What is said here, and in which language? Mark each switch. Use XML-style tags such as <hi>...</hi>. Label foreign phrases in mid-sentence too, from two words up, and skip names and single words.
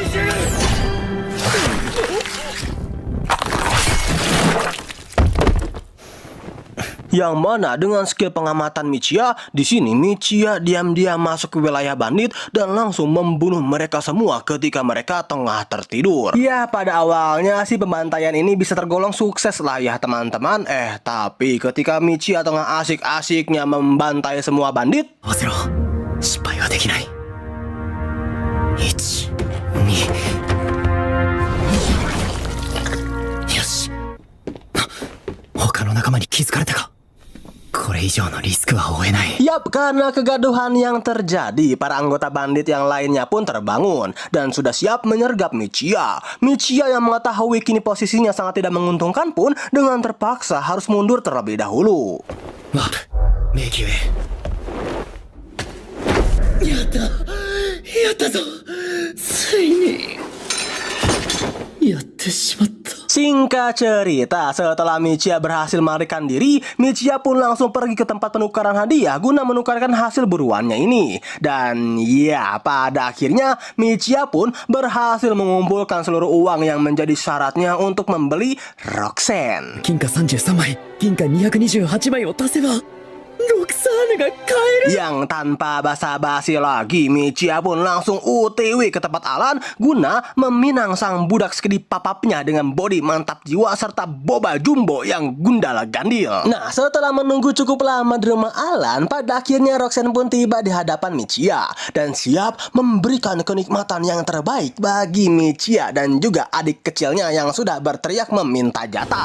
<id>Yang mana dengan skill pengamatan Michia, di sini Michia diam-diam masuk ke wilayah bandit dan langsung membunuh mereka semua ketika mereka tengah tertidur. Ya, pada awalnya sih pembantaian ini bisa tergolong sukses lah ya teman-teman. Tapi ketika Michia tengah asik-asiknya membantai semua bandit,</id> <ja>合わせろ。失敗はできない。1、2。よし。他の仲間に気づかれたか。これ以上のリスクは負えない。</ja> <id>Yap, karena kegaduhan yang terjadi, para anggota bandit yang lainnya pun terbangun dan sudah siap menyergap Michia. Michia yang mengetahui kini posisinya sangat tidak menguntungkan pun dengan terpaksa harus mundur terlebih dahulu.</id> <ja>ワープ、迷宮へ。やったぞ。ついにやってしまった。</ja> <id>Singkat cerita, setelah Michia berhasil melarikan diri, Michia pun langsung pergi ke tempat penukaran hadiah guna menukarkan hasil buruannya ini. Dan ya, pada akhirnya Michia pun berhasil mengumpulkan seluruh uang yang menjadi syaratnya untuk membeli Roxen.</id> <ja>金貨33枚、銀貨228枚を足せばロクサーヌが買える.</ja> <id>Yang tanpa basa-basi lagi, Michiya pun langsung OTW ke tempat Alan guna meminang sang budak sekedip papapnya dengan body mantap jiwa serta boba jumbo yang gundala gandil. Nah, setelah menunggu cukup lama di rumah Alan, pada akhirnya Roxanne pun tiba di hadapan Michiya dan siap memberikan kenikmatan yang terbaik bagi Michiya dan juga adik kecilnya yang sudah berteriak meminta jatah.</id>